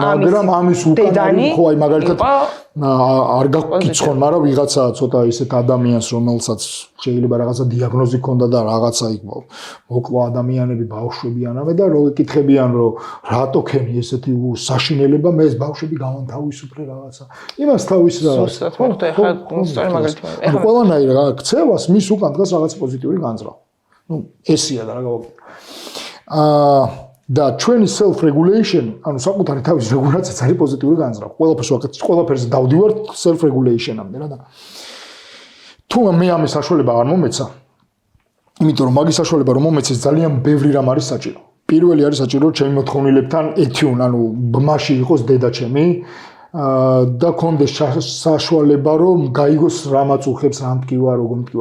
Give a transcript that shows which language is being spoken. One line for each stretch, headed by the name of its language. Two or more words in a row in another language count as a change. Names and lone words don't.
Georgian: ამის უკან არის ხო აი მაგალითად არ გაგკიცხონ, მაგრამ ვიღაცა ცოტა ისეთ ადამიანს, რომელსაც შეიძლება რაღაცა დიაგნოზი ჰქონდა და რაღაცა იქ მოკლა ადამიანები, ბავშვები ანავე და რო ეკითხებიან, რომ რატო ქენი ესეთი საშინელება, მე ეს ბავშვები გამანთავისუფლე რაღაცა. იმას თავის რა. სუსტად მოხდა ეხლა სწორი მაგალითი. ეხლა ყველანაირ ქცევას მის უკან დგას რაღაც პოზიტიური განზრახვა. ნუ ესია და რა გავაკეთე. და ჩვენი
English: self regulation,
Georgian: ანუ საკუთარი თავის რეგულაციაც არის პოზიტიური განზრახვა. ყველაფერზე დავდივართ
English: self regulation-
Georgian: ამდე რა და თუ მე ამის საშუალება არ მომეცა, იმიტომ რომ მაგის საშუალება რომ მომეცეს ძალიან ბევრი რამ არის საჭირო. პირველი არის საჭირო რომ ჩემი მოთხოვნილებთან ეთიუნ, ანუ ბმაში იყოს დედა ჩემი და კონდეს საშუალება რომ გაიგოს რა მაწუხებს, რა მტკივა, როგორ მტკივა.